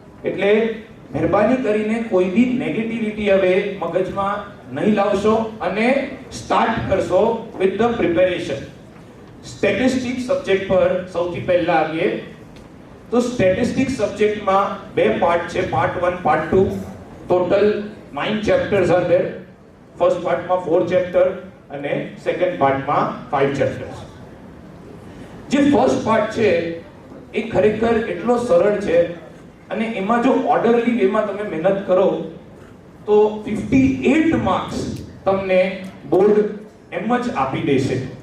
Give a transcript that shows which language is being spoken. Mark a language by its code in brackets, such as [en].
[gu] એટલે મહેરબાની કરીને કોઈ બી નેગેટિવિટી હવે મગજમાં નહીં લાવશો અને સ્ટાર્ટ કરશો with the preparation. Statistics subject પર સૌથી પહેલા આવીએ તો સ્ટેટિસ્ટિક્સ સબ્જેક્ટમાં બે પાર્ટ છે, part 1, part 2. [en] Total 9 chapters are there. [gu] First પાર્ટમાં 4 chapter અને સેકન્ડ પાર્ટમાં 5 chapters. જે ફર્સ્ટ પાર્ટ છે એ ખરેખર એટલો સરળ છે અને એમાં જો ઓર્ડરલી વેમાં તમે મહેનત કરો તો 58 માર્ક્સ તમને બોર્ડ એમ જ આપી દેશે.